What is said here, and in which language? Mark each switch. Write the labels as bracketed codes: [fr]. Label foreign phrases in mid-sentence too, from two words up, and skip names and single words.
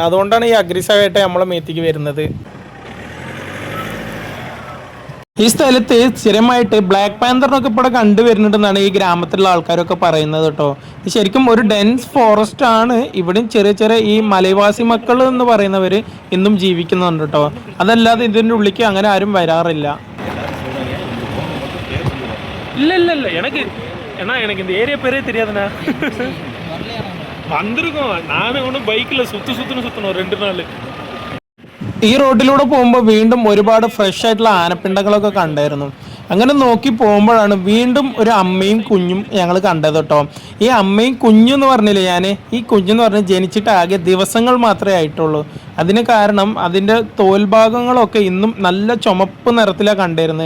[ml] അതുകൊണ്ടാണ് ഈ അഗ്രസീവായിട്ട് നമ്മളെ മേത്തേക്ക് വരുന്നത്. ഈ സ്ഥലത്ത് സ്ഥിരമായിട്ട് ബ്ലാക്ക് പാന്തറിനൊക്കെ ഇവിടെ കണ്ടുവരുന്നുണ്ടെന്നാണ് ഈ ഗ്രാമത്തിലുള്ള ആൾക്കാരൊക്കെ പറയുന്നത് കേട്ടോ. ഇത് ശരിക്കും ഒരു [en] dense forest [ml] ആണ്. ഇവിടെയും ചെറിയ ചെറിയ ഈ മലവാസി മക്കൾ എന്ന് പറയുന്നവർ ഇന്നും ജീവിക്കുന്നുണ്ട് കേട്ടോ. അതല്ലാതെ ഇതിൻ്റെ ഉള്ളിലേക്ക് അങ്ങനെ ആരും വരാറില്ല. ഇല്ല എനിക്ക് [ta] இந்த ஏரியா பேரே தெரியாதுண்ணா. வந்திருக்கோம், நானும் ஒன்றும் பைக்கில் சுற்றணும் 2 நாள். [ml] ഈ റോഡിലൂടെ പോകുമ്പോൾ വീണ്ടും ഒരുപാട് ഫ്രഷ് ആയിട്ടുള്ള ആനപ്പിണ്ടങ്ങളൊക്കെ കണ്ടായിരുന്നു. അങ്ങനെ നോക്കി പോകുമ്പോഴാണ് വീണ്ടും ഒരു അമ്മയും കുഞ്ഞും ഞങ്ങൾ കണ്ടത് കേട്ടോ. ഈ അമ്മയും കുഞ്ഞും എന്ന് പറഞ്ഞില്ലേ ഞാൻ, ഈ കുഞ്ഞെന്ന് പറഞ്ഞാൽ ജനിച്ചിട്ട് ആകെ ദിവസങ്ങൾ മാത്രമേ ആയിട്ടുള്ളൂ. അതിന് കാരണം അതിൻ്റെ തോൽഭാഗങ്ങളൊക്കെ ഇന്നും നല്ല ചുമപ്പ് നിറത്തിലാണ് കണ്ടിരുന്നത്.